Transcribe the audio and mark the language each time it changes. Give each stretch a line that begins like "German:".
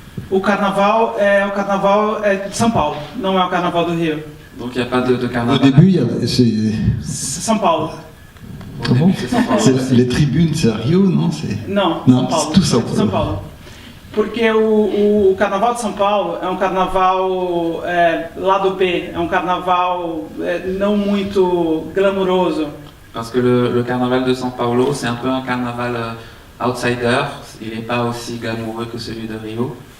Portuguese: O carnaval é de São Paulo, não é o carnaval do Rio.
French: Donc il n'y a pas de carnaval. Au début, c'est
Portuguese: São Paulo.
French: Ah bon? Les tribunes, c'est à Rio, non?
Portuguese: Não, São Paulo.
French: C'est tout São Paulo.
Portuguese: Porque o carnaval de São Paulo é um carnaval lado B, é um carnaval não muito glamuroso.
French: Parce que le carnaval de São Paulo, c'est un peu un carnaval outsider, il n'est pas aussi glamoureux que celui de Rio.